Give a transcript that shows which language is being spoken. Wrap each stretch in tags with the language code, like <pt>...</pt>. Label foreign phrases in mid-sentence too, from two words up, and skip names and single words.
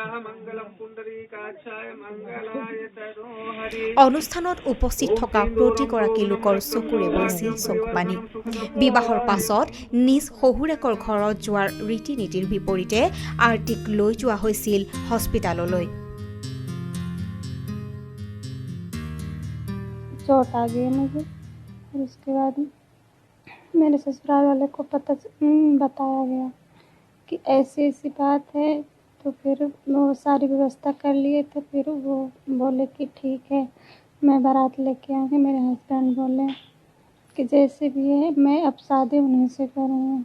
<as>অনুষ্ঠানত উপস্থিত থকা প্ৰতিগৰাকী লোকৰ চকুৰে বৈছিল চকুপানী। বিবাহৰ পাছত নিজ শহুৰেকৰ ঘৰত যোৱাৰ ৰীতি নীতিৰ বিপৰীতে আৰতিক লৈ যোৱা হৈছিল হস্পিতাললৈ।</as> <hi>चोट आ गई मुझे, और उसके बाद मेरे ससुराल वाले को बताया गया कि ऐसी ऐसी बात है। तो फिर वो सारी व्यवस्था कर लिए थे, फिर वो बोले कि ठीक है, मैं बारात लेके आ गई, मेरे हस्बैंड बोले कि जैसे भी है मैं अब शादी उन्हीं से करूँगा।</hi>